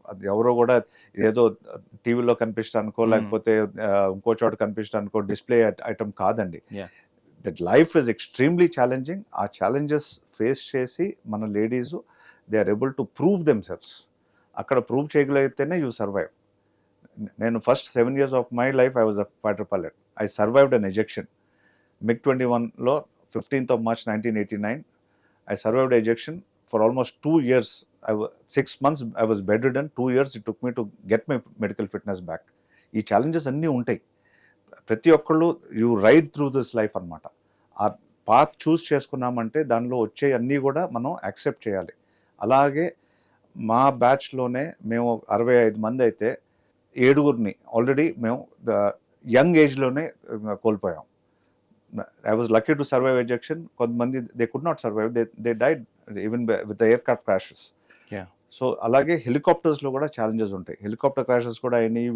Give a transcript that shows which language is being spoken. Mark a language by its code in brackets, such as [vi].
[te] అది ఎవరో కూడా ఏదో టీవీలో కనిపించడానికో లేకపోతే ఇంకో చోట కనిపించడానికో డిస్ప్లే ఐటమ్ కాదండి. [en] That life is extremely challenging. [te] ఆ ఛాలెంజెస్ ఫేస్ చేసి మన ladies [en] They are able to prove themselves. [te] అక్కడ ప్రూవ్ చేయగలిగితేనే [en] You survive. నేను first 7 years of my life I was a fighter pilot. I survived an ejection. MiG-21లో 15th of March 1989 I survived ejection for almost 2 years. 6 months I was bedridden. 2 years it took me to get my medical fitness back. [te] ఈ challenges అన్నీ ఉంటాయి. ప్రతి ఒక్కళ్ళు [en] you ride through this life [te] అనమాట. ఆ path చూస్ చేసుకున్నామంటే దానిలో వచ్చే అన్నీ కూడా మనం యాక్సెప్ట్ చేయాలి. అలాగే మా బ్యాచ్లోనే మేము 65 మంది అయితే 7 ఆల్రెడీ మేము యంగ్ ఏజ్లోనే కోల్పోయాం. [en] I was lucky to survive ejection. కొంతమంది they could not survive. They died even with the aircraft crashes. [te] So అలాగే హెలికాప్టర్స్లో కూడా ఛాలెంజెస్ ఉంటాయి. హెలికాప్టర్ క్రాషెస్ కూడా అయినాయి.